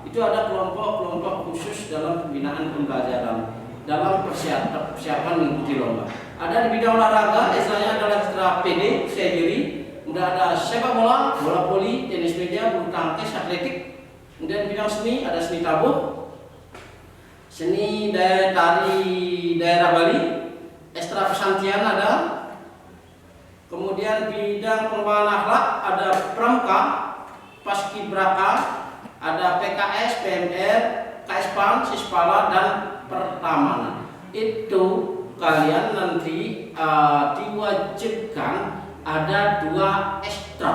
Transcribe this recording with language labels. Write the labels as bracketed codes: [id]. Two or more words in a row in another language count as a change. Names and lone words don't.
[id] Itu ada kelompok-kelompok khusus dalam pembinaan pembelajaran dalam persiapan mengikuti lomba. Ada di bidang olahraga, istilahnya adalah ekstra PD, saya diri. Kemudian ada sepak bola, bola voli, tenis meja, bulu tangkis, atletik. Kemudian di bidang seni ada seni tabuh, seni tari daerah Bali, ekstra pesantian ada. Kemudian bidang pengembangan akhlak ada pramuka, paskibraka, ada PKS, PMR, KSPAN, Sispala, dan pertamanan. Itu kalian nanti diwajibkan ada 2 ekstra.